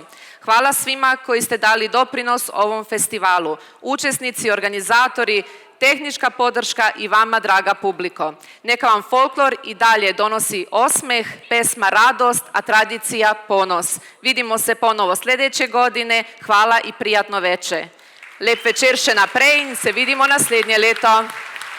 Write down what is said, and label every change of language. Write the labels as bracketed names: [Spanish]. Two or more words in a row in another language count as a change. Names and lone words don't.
[Serbian] Hvala svima koji ste dali doprinos ovom festivalu. Učesnici, organizatori, tehnička podrška i vama, draga publiko. Neka vam folklor i dalje donosi osmeh, pesma radost, a tradicija ponos. Vidimo se ponovo sljedeće godine. Hvala i prijatno veče. [Slovenian] Lep večer še naprej in se vidimo naslednje leto.